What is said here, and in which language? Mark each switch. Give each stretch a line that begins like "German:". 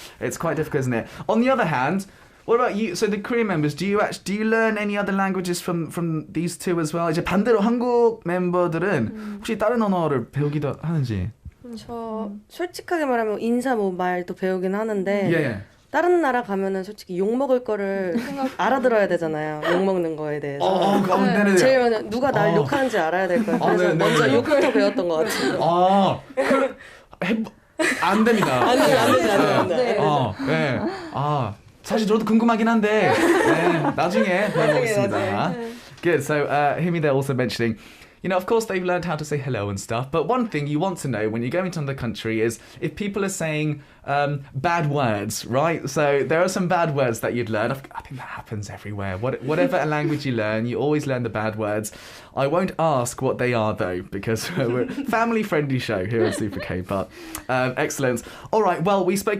English: It's quite difficult, isn't it? On the other hand, what about you? So the Korean members, do you learn any other languages from these two as well?
Korean: 이제 반대로 한국 멤버들은 혹시 다른 언어를 배우기도 하는지? 저 솔직하게 말하면 인사 뭐 말도 배우긴 하는데 다른 나라 가면은 솔직히 욕 먹을 거를 알아들어야 되잖아요. 욕 먹는 거에 대해서. 제일 먼저 누가 날 욕하는지 알아야 될 거예요. 그래서 먼저 욕부터 배웠던 것 같아요. 안 됩니다. 안 됩니다. 사실 저도 궁금하긴 한데 나중에 배워보겠습니다.
English: Good. So Himi there also mentioning, you know, of course they've learned how to say hello and stuff, but one thing you want to know when you go into another country is if people are saying bad words, right? So there are some bad words that you'd learn. I think that happens everywhere. Whatever language you learn, you always learn the bad words. I won't ask what they are though, because we're a family-friendly show here at Super K-pop. Excellent. All right, well, we spoke